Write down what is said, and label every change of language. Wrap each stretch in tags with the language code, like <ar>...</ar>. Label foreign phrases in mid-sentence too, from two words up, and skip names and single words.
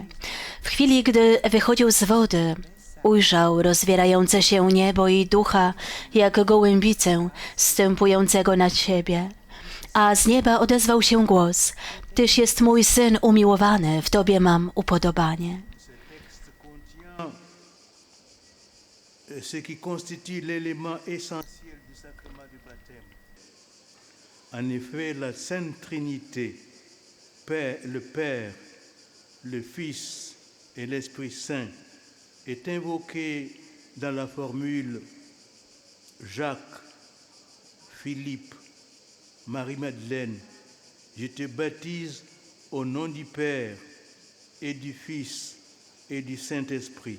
<pl>W chwili, gdy wychodził z wody, ujrzał rozwierające się niebo i ducha, jak gołębicę zstępującego na siebie. A z nieba odezwał się głos: Tyś jest mój Syn umiłowany, w Tobie mam upodobanie.</pl> <fr>ce qui constitue l'élément essentiel du sacrement du baptême. En effet, la Sainte Trinité, le Père, le Fils et l'Esprit Saint, est invoquée dans la formule Jacques, Philippe, Marie-Madeleine, je te baptise au nom du Père et du Fils et du Saint-Esprit.</fr>